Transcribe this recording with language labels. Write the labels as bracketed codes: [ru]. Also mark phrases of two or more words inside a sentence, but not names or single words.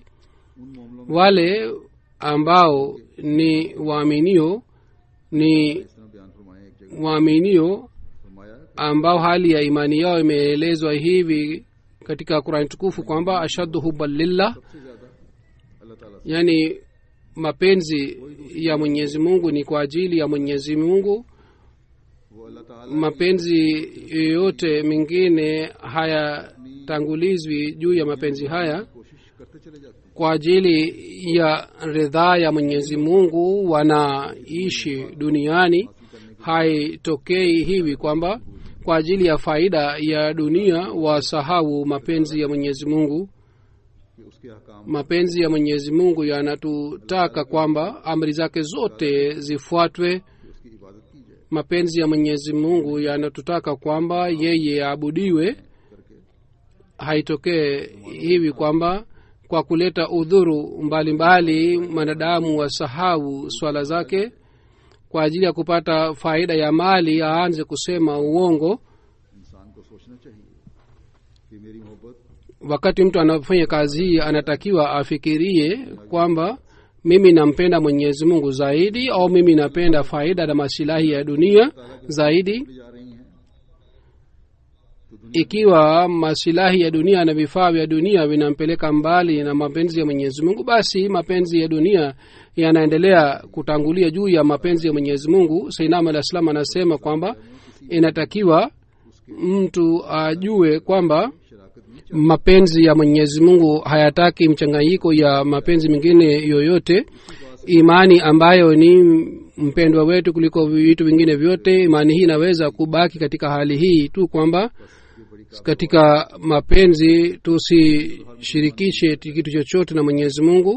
[sw] Wale ambao ni waaminio ambao hali ya imani yao imeelezwa hivi katika Qur'an tukufu kwamba [ar] أشد حبا لله, [sw] yani mapenzi ya Mwenyezi Mungu ni kwa ajili ya Mwenyezi Mungu. Mapenzi yote mengine hayatangulizwi juu ya mapenzi haya. [ur] کرتے چلے جاتے ہیں. [sw] kwa ajili ya ridhaa ya Mwenyezi Mungu wanaishi duniani. Haitokei hivi kwamba kwa ajili ya faida ya dunia wasahau mapenzi ya Mwenyezi Mungu. [ur] کہ اس کے احکام [sw] Mapenzi ya Mwenyezi Mungu yanatutaka kwamba amri zake zote zifuatwe. [ur] کی اس کی عبادت کی جائے [sw] Mapenzi ya Mwenyezi Mungu yanatutaka kwamba yeye aabudiwe. [ur] کرکے [sw] Haitokee hivi kwamba kwa kuleta udhuru mbalimbali mwanadamu wasahau swala zake kwa ajili ya kupata faida ya mali aanze kusema uongo. [ur] انسان کو سوچنا چاہیے کہ میری محبت [sw] Wakati mtu anafanya kazi hii anatakiwa afikirie kwamba mimi nampenda Mwenyezi Mungu zaidi au mimi napenda faida na masilahi ya dunia zaidi. [ur] جا رہی ہیں تو دنیا [sw] Ikiwa masilahi ya dunia na vifaa vya dunia vinampeleka mbali na mapenzi ya Mwenyezi Mungu, basi mapenzi ya dunia yanaendelea kutangulia juu ya mapenzi ya Mwenyezi Mungu. Sayyidina [ar] عليه السلام [sw] anasema kwamba inatakiwa mtu ajue kwamba [ur] شراکت نہیں [sw] mapenzi ya Mwenyezi Mungu hayataki mchanganyiko ya mapenzi mengine yoyote. Imani ambayo ni mpendwa wetu kuliko vitu vingine vyote, imani hii inaweza kubaki katika hali hii tu kwamba katika mapenzi tusishirikishe kitu chochote na Mwenyezi Mungu.